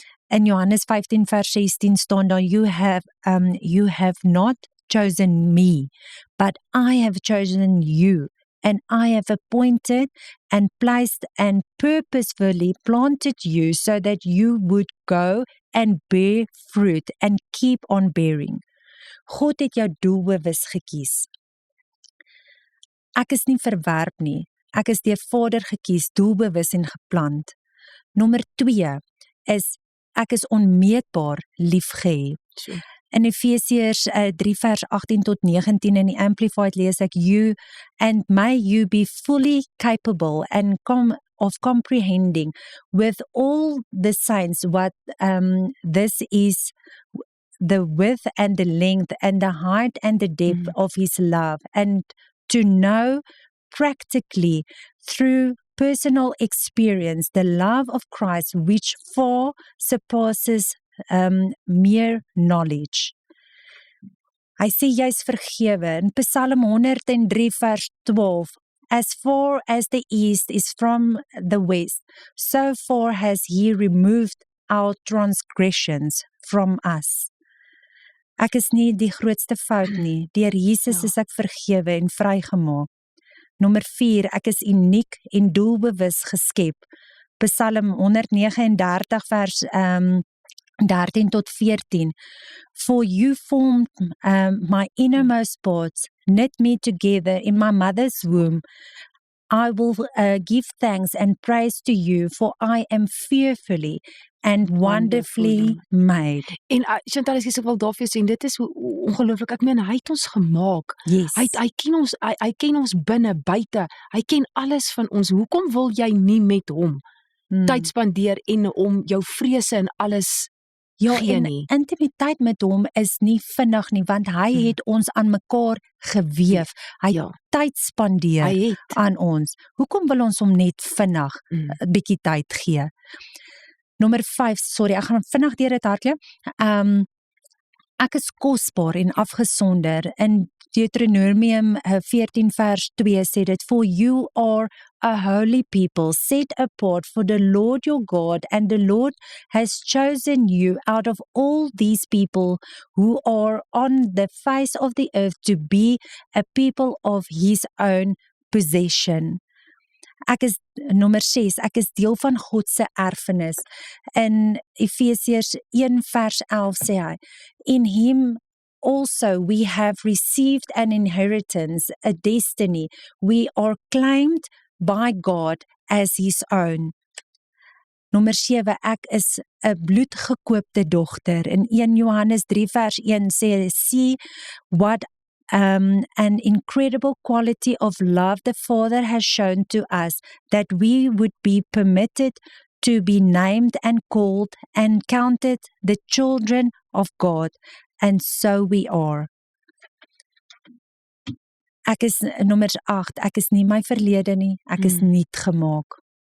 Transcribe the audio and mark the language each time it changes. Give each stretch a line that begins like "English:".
Afrikaans: In Johannes 15 vers 16 staan daar,
English: you have not chosen me, but I have chosen you, and I have appointed and placed and purposefully planted you so that you would go and bear fruit and keep on bearing.
Afrikaans: God het jou doelbewus gekies. Ek is nie verwerp nie. Ek is deur Vader gekies, doelbewus en geplant. Nommer 2 is, ek is onmeetbaar liefgehê. In Efesiërs 3 vers 18 tot 19 in die Amplified lees ek,
English: you, and may you be fully capable and of comprehending with all the saints what this is, the width and the length and the height and the depth of his love, and to know practically through personal experience the love of Christ, which far surpasses mere knowledge.
Afrikaans: Hy sê jy is vergewe in Psalm 103 vers 12,
English: as far as the east is from the west, so far has he removed our transgressions from us.
Afrikaans: Ek is nie die grootste fout nie, deur Jesus is ek vergewe en vrygemaak. Nommer 4, ek is uniek en doelbewus geskep. Psalm 139 vers 13 tot 14.
English: For you formed my innermost parts, knit me together in my mother's womb. I will give thanks and praise to you, for I am fearfully and wonderfully made.
Afrikaans: En Chantal, as ek wil daarvoor sê, dit is ongelooflik. Ek meen, hy het ons gemaak.
English: Yes.
Afrikaans: Hy ken ons binne, buite. Hy ken alles van ons. Hoekom wil jy nie met hom tyd spandeer en om jou vrese en alles gee nie? Intimiteit met hom is nie vinnig nie, want hy het ons aan mekaar geweef. Hy het tyd spandeer aan ons. Hoekom wil ons hom net vinnig 'n bietjie tyd gee? Nommer 5, sorry, ek gaan vinnig deur dit hardloop. Ek is kosbaar en afgesonder. In Deuteronomium 14 vers 2 sê dit,
English: For you are a holy people, set apart for the Lord your God, and the Lord has chosen you out of all these people who are on the face of the earth to be a people of his own possession.
Afrikaans: Ek is, nommer 6, ek is deel van God se erfenis. In Efesiërs 1 vers 11 sê hy,
English: In him also we have received an inheritance, a destiny. We are claimed by God as his own.
Afrikaans: Nommer 7, ek is 'n bloedgekoopte dogter. In 1 Johannes 3 vers 1 sê,
English: See what an incredible quality of love the Father has shown to us, that we would be permitted to be named and called and counted the children of God, and so we are.
Afrikaans: Ek is, nommer 8, ek is nie my verlede nie, ek is nuut gemaak.